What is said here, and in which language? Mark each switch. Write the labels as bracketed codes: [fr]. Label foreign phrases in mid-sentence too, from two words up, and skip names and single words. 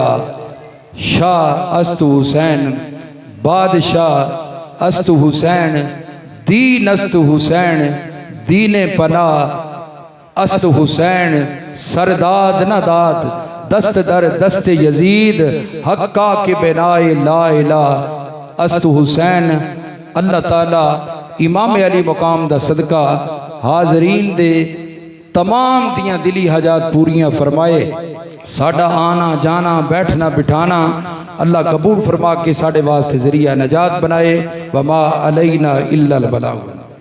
[fa] شاه است حسین، بادشاه است حسین، دین است حسین، دین پناه است حسین، سر داد نداد، دست در دست یزید، حقا که بنای لا اله است حسین. [pa] اللہ تعالیٰ امام عالی مقام دا صدقہ حاضرین دے تمام دیاں دلی حاجات پوریاں فرمائے. ساڈا آنا جانا بیٹھنا بٹھانا اللہ قبول فرما کے ساڈے واسطے ذریعہ نجات بنائے. [ar] وما علينا إلا البلاغ.